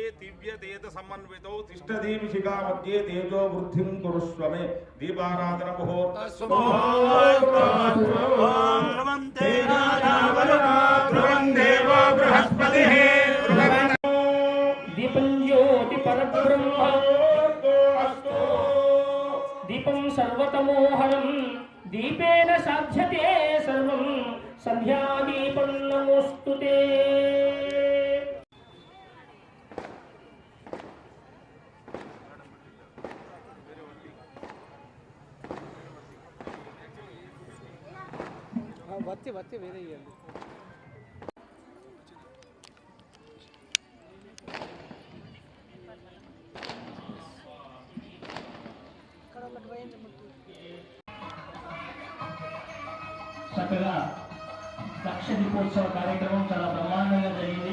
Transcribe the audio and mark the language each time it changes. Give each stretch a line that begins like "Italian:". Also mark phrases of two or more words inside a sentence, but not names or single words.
Sanskrit: दिव्य तेज समन्वितो तिष्ठदेव शिखा मध्ये तेजो वृद्धिं कुरुष्व मे दीपाराधन मुहूर्त ध्रुवं देवो बृहस्पतिः दीपं ज्योति परब्रह्म दीपं सर्वतमोहरं दीपेन साध्यते सर्वं संध्यादीपं नमोस्तुते
Telugu: వచ్చి వేరే ఇవ్వండి. చక్కగా లక్ష దీపోత్సవ కార్యక్రమం చాలా బ్రహ్మాండంగా జరిగింది.